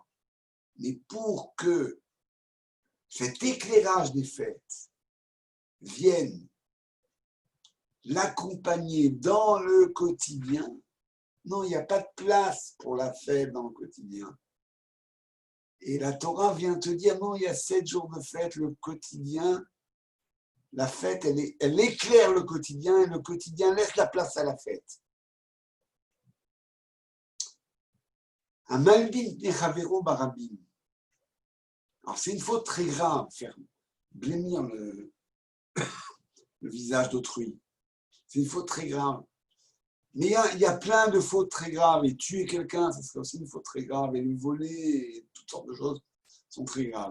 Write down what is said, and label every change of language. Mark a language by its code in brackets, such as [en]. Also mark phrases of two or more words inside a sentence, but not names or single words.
[fr] Mais pour que cet éclairage des fêtes vienne l'accompagner dans le quotidien, non, il n'y a pas de place pour la fête dans le quotidien. Et la Torah vient te dire, non, il y a 7 jours de fête, le quotidien, la fête, elle éclaire le quotidien et le quotidien laisse la place à la fête. [he] המלבין פני חברו ברבים. [fr] Alors, c'est une faute très grave, faire blêmir le visage d'autrui. C'est une faute très grave. Mais il y a plein de fautes très graves. Et tuer quelqu'un, ça serait aussi une faute très grave. Et lui voler, et toutes sortes de choses sont très graves.